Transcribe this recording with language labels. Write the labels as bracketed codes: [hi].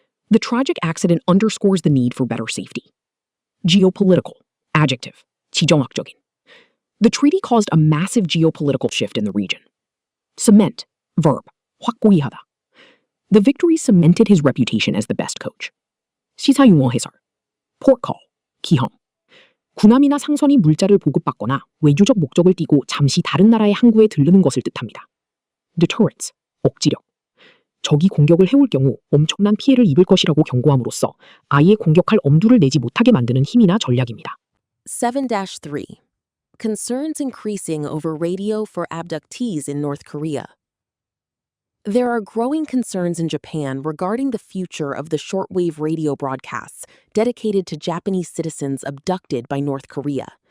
[en] The tragic accident underscores the need for better safety. Geopolitical. Adjective. [ko] 지정학적인. [en] The treaty caused a massive geopolitical shift in the region. Cement. Verb. [ko] 확고히 하다. [en] The victory cemented his reputation as the best coach. [ko] 시사용어 해설. [en] Port call. [ko] 기항. 군함이나 상선이 물자를 보급받거나 외교적 목적을 띠고 잠시 다른 나라의 항구에 들르는 것을 뜻합니다. [en] Deterrence. [ko] 억지력. 적이 공격을 해올 경우 엄청난 피해를 입을 것이라고 경고함으로써 아예 공격할 엄두를 내지 못하게 만드는 힘이나 전략입니다. 7-3. [en] Concerns increasing over radio for abductees in North Korea. There are growing concerns in Japan regarding the future of the shortwave radio broadcasts dedicated to Japanese citizens abducted by North Korea.